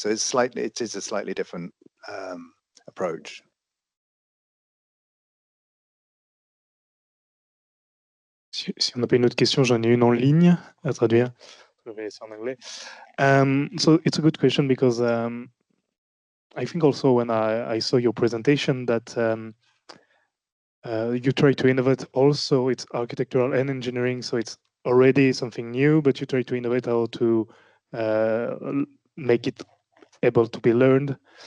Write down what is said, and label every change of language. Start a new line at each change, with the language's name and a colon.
English: So it is a slightly different approach.
French: Si on n'a pas une autre question, j'en ai une en ligne à traduire. Je vais essayer en anglais.
English: So it's a good question because I think also when I saw your presentation that you try to innovate also, it's architectural and engineering, so it's already something new, but you try to innovate how to make it able to be learned.